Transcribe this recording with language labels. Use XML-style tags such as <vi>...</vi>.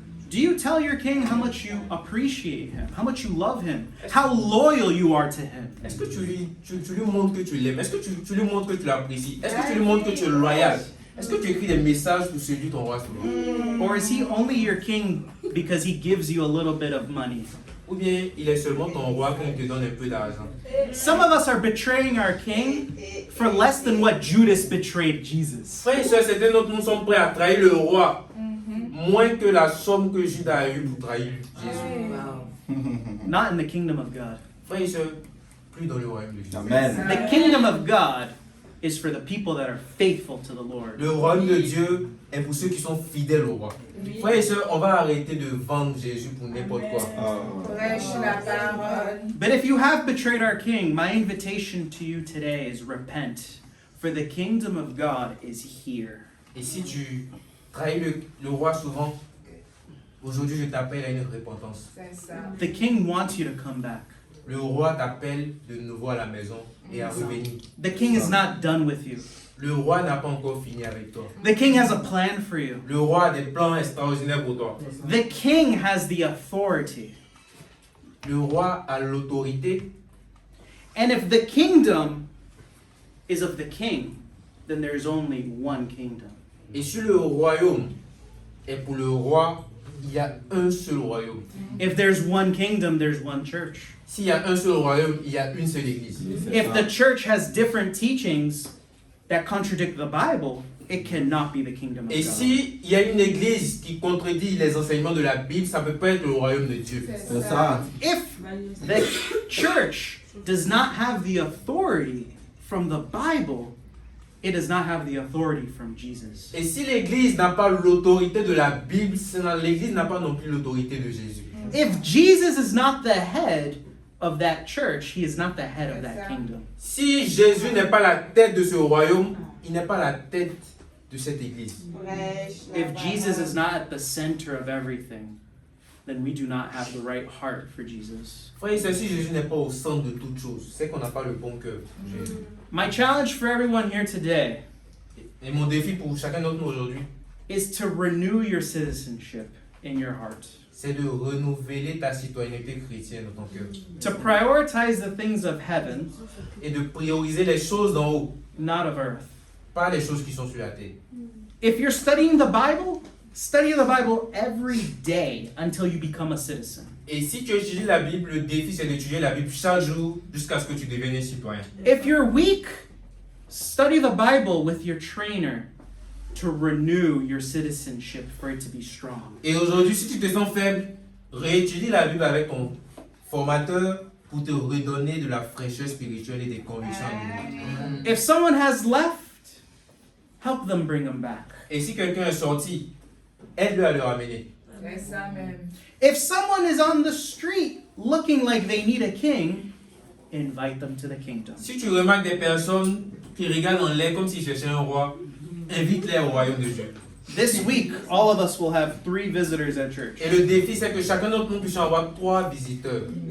<en>Do you tell your king how much you appreciate him, how much you love him, how loyal you are to him?</en> <fr>Est-ce que tu lui montres que tu l'aimes? Est-ce que tu lui montres que tu l'apprécies? Est-ce que tu lui montres que tu es loyal? Est-ce que tu écris des messages pour séduire ton roi souvent?</fr> <en>Or is he only your king because he gives you a little bit of money?</en> <fr>Ou bien il est seulement ton roi quand il te donne un peu d'argent?</fr> <en>Some of us are betraying our king for less than what Judas betrayed Jesus.</en> <fr>Frères et sœurs, certains d'entre nous sont prêts à trahir le roi moins que la somme que Judas a eue pour trahir Jésus.</fr> <en>Not in the kingdom of God.</en> <fr>Frères et sœurs, plus dans le royaume de Jésus. Amen.</fr> <en>The kingdom of God is for the people that are faithful to the Lord.</en> <fr>Le royaume de Dieu est pour ceux qui sont fidèles au roi. Frères et sœurs, on va arrêter de vendre Jésus pour n'importe quoi.</fr> <en>But if you have betrayed our king, my invitation to you today is repent, for the kingdom of God is here.</en> <fr>Et si tu trahis le roi souvent, aujourd'hui je t'appelle à une repentance.</fr> <en>The king wants you to come back.</en> <fr>Le roi t'appelle de nouveau à la maison et à revenir.</fr> <en>The king is not done with you.</en> <fr>Le roi n'a pas encore fini avec toi.</fr> <en>The king has a plan for you.</en> <fr>Le roi a des plans extraordinaires pour toi.</fr> <en>The king has the authority.</en> <fr>Le roi a l'autorité.</fr> <en>And if the kingdom is of the king, then there's only one kingdom.</en> <fr>Et si le royaume est pour le roi, il y a un seul royaume.</fr> <en>If there's one kingdom, there's one church.</en> <fr>S'il y a un seul royaume, il y a une seule église.</fr> <en>If the church has different teachings that contradict the Bible, it cannot be the kingdom of</en> <fr>Et</fr> <en>God.</en> <fr>s'il y a une église qui contredit les enseignements de la Bible, ça ne peut pas être le royaume de Dieu. C'est ça.</fr> <en>If the church does not have the authority from the Bible, it does not have the authority from Jesus.</en> <fr>Et si l'église n'a pas l'autorité de la Bible, l'église n'a pas non plus l'autorité de Jésus.</fr> <en>If Jesus is not the head of that church, he is not the head of that kingdom.</en> <fr>Si Jésus n'est pas la tête de ce royaume, il n'est pas la tête de cette église.</fr> <en>If Jesus is not at the center of everything, then we do not have the right heart for Jesus.</en> <fr>Frère et sœurs, si Jésus n'est pas au centre de toute chose, c'est qu'on n'a pas le bon cœur pour Jésus.</fr> <en>My challenge for everyone here today</en> <fr>Et mon défi pour chacun d'entre nous aujourd'hui,</fr> <en>is to renew your citizenship in your heart,</en> <fr>c'est de renouveler ta citoyenneté chrétienne dans ton cœur.</fr> <en>to prioritize the things of heaven,</en> <fr>Et de prioriser les choses d'en haut,</fr> <en>not of earth.</en> <fr>pas les choses qui sont sur la terre.</fr> <en>If you're studying the Bible, study the Bible every day until you become a citizen.</en> <fr>Et si tu étudies la Bible, le défi c'est d'étudier la Bible chaque jour jusqu'à ce que tu deviennes un citoyen.</fr> <en>If you're weak, study the Bible with your trainer to renew your citizenship for it to be strong.</en> <fr>Et aujourd'hui, si tu te sens faible, réétudie la Bible avec ton formateur pour te redonner de la fraîcheur spirituelle et des convictions.</fr> <en>If someone has left, help them bring them back.</en> <fr>Et si quelqu'un est sorti, aide-le à le ramener.</fr> <en>If someone is on the street looking like they need a king, invite them to the kingdom.</en> <fr>Si tu remarques des personnes qui regardent en l'air comme s'ils cherchaient un roi, invite-les au royaume de Dieu.</fr> <en>This week, all of us will have 3 visitors at church.</en> <fr>Et le défi, c'est que chacun d'entre nous puisse avoir 3 visiteurs.</fr>